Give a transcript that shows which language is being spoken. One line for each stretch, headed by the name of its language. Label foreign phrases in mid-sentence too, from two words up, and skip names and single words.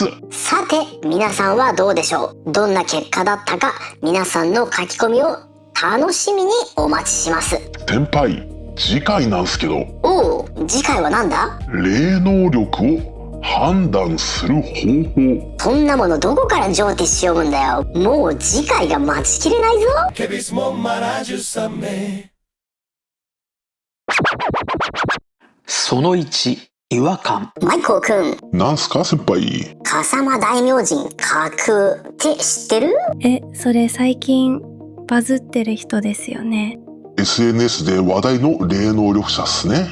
Japanese: さて皆さんはどうでしょう。どんな結果だったか皆さんの書き込みを楽しみにお待ちします。先輩、次回なんすけど。おう、次回はなんだ？霊能力を判断する方法。そんなものどこから上ティッシュ読むんだよ。もう次回が待ちきれないぞ。 che mismo maravilloso a mí. その1、違和感。マイコーくん、なんすか先輩。笠間大明神架空って知ってる？それ最近バズってる人ですよね。 SNS で話題の霊能力者っすね。